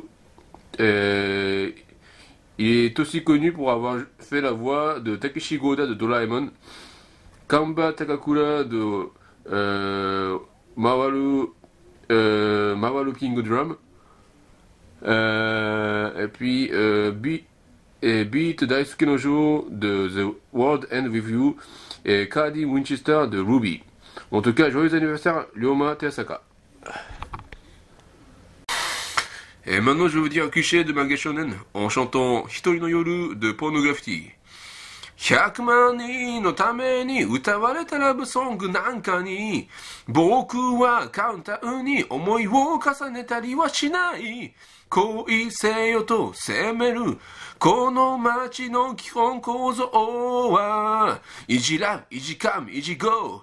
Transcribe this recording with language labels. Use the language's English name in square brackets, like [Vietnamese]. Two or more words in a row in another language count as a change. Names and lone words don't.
[French] Il est aussi connu pour avoir fait la voix de Takeshi Goda de Doraemon, Kamba Takakura de Mawaru King Drum, et puis Beat Daisuke Nojo de The World End With You et Cardi Winchester de Ruby. En tout cas, joyeux anniversaire Ryoma Terasaka. Et maintenant je vais vous dire un cliché de manga shonen en chantant Hitori no Yoru de Pornography. [Japanese] 100万人のために歌われたラブソングなんかに僕はカウンターに思いを重ねたりはしない。恋せよと責めるこの街の基本構造は [English] easy love, easy come, easy go.